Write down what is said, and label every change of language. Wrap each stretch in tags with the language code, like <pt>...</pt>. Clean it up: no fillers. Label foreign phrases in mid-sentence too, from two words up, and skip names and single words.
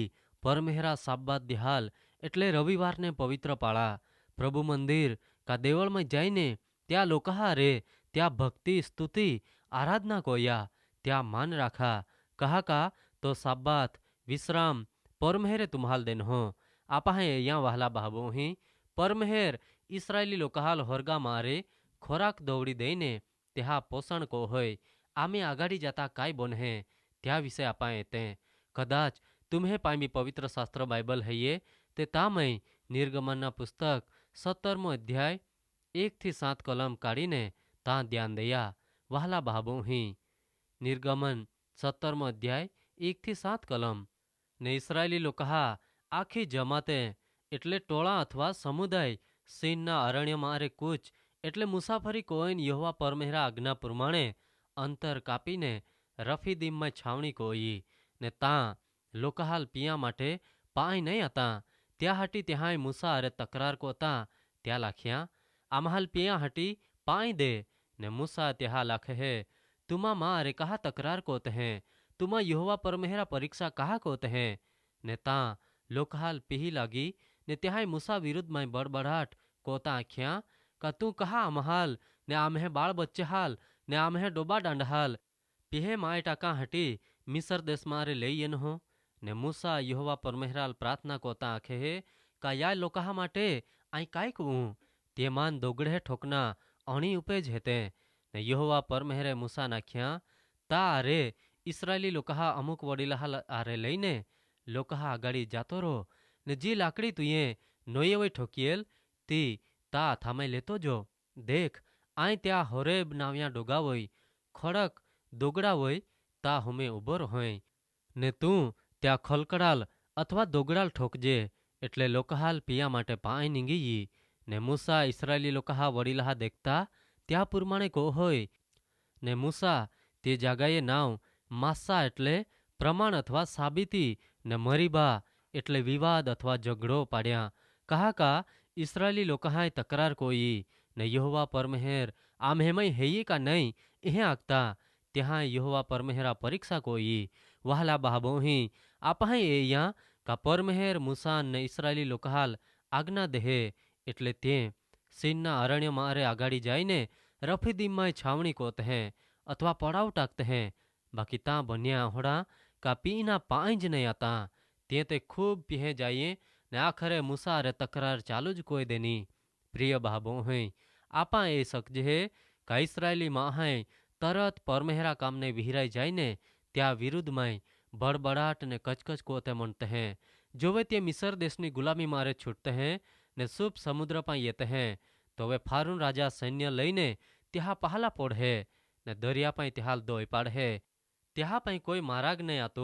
<bhb>परमेहरा साब्बात दिहाल एटले रविवार ने पवित्र पाळा प्रभु मंदिर का देवल में जाइने त्या लोकहा रे त्या भक्ति स्तुति आराधना कोया त्या मान राखा कहा का तो साब्बात विश्राम परमेहरे तुम्हाल देन हो आपा है या वहला बाबो ही परमेहर इस्राएली लोकहाल होरगा मारे खोराक दौड़ी देने त्या पोषण को होय आमे आगाड़ी जाता काय बने त्या विषय आपा एते कदाच तुम्हें पामी पवित्र शास्त्र बाइबल है ये ते तामय निर्गमनना पुस्तक 17मो अध्याय 1-7 कलम काढ़ीने ता ध्यान दया वहला बाबो ही निर्गमन 17मो अध्याय 1-7 कलम ने इस्राएली लोकहा आखी जमाते एटले टोळा अथवा समुदाय सीनना अरण्य मारे कूच एटले मुसाफरी कोईन यहोवा परमेहरा आज्ञा प्रमाणे अंतर कापीने रफीदीम में छावणी कोई ने ता लोकहाल पिया माटे पाई नहीं आता त्या हाटी त्याहाय मूसा अरे तकरार कोता त्या लाख्या आम्हाल पिया हाटी पाई दे ने मूसा त्या लाखे है तुमा माँ अरे कहा तकरार कोते हैं तुमा यहोवा परमेहरा परीक्षा कहा कोते हैं ने ता लोकहाल पिही लागी ने त्याहाय मूसा विरुद्ध में बड़बड़ाट कोता आख्या का तू कहा आम्हाल ने आम्हे बाळ बच्चे हाल ने आम्हे डोबा डांडहाल पिहे माय टाका हटी मिसर देश मारे ले येन हो ने मूसा यहोवा परमेहराल प्रार्थना कोता आखे है का या लोकहा माटे आई काय कहूँ ते मान दोगड़े ठोकना अणी उपेज हेते ने यहोवा परमेहरे मूसा नाख्या ता अरे इस्राएली लोकहा अमुक वडीला आरे लईने लोकहा आगाड़ी जातो रो ने जी लाकड़ी तुये नोये ठोकियेल ती ता थामे लेतो जो देख आई त्या होरेब नाव्या डोगा वोय खड़क दोगड़ा वोय ता हुमे उबर होय ने तू त्या खलकड़ाल अथवा दोगड़ाल ठोकजे एटले लोकहाल पिया माटे पाई नींगी ने मूसा इस्राएली लोकहा वडीलहा देखता त्या प्रमाणे को होय ने मूसा ते जागाए नाव मासा एटले प्रमाण अथवा साबिती ने मरीबा एटले विवाद अथवा झगड़ो पाड्या कहा का इस्राएली लोकहाय तकरार कोई ने यहोवा परमेहर आम्हेमय हेये का नहीं इहे आगता त्या यहोवा परमेहरा परीक्षा कोई वहला बाबो ही आपा या का परमेहर मूसा ने इस्राएली लोकहाल आज्ञा देहे एटले ते सीनना अरण्य मारे आगाड़ी जाइने रफीदीम में छावनी कोत हैं अथवा पड़ाव टाकते हैं बाकी ता बनिया होड़ा का पीना पाँच नहीं आता ते ते खूब पीहे जाइए ने आखरे मूसा रे तकरार चालू ज कोई देनी। प्रिय भाबो हैं आपा ए सकजे है का इस्राएली माँ हैं तरत परमेहरा काम ने विहिराई जाए ने त्या विरुद्ध में बड़बड़ाट ने कचकच कोते मनते हैं जो वे ते मिस्र देशनी गुलामी मारे छूटते हैं ने शुभ समुद्र पर येते हैं तो वे फारून राजा सैन्य लईने त्या पहला पोढ़े ने दरिया पाई तिहाल दोई पाड़े त्या पाई कोई माराग नहीं आतो</bhb>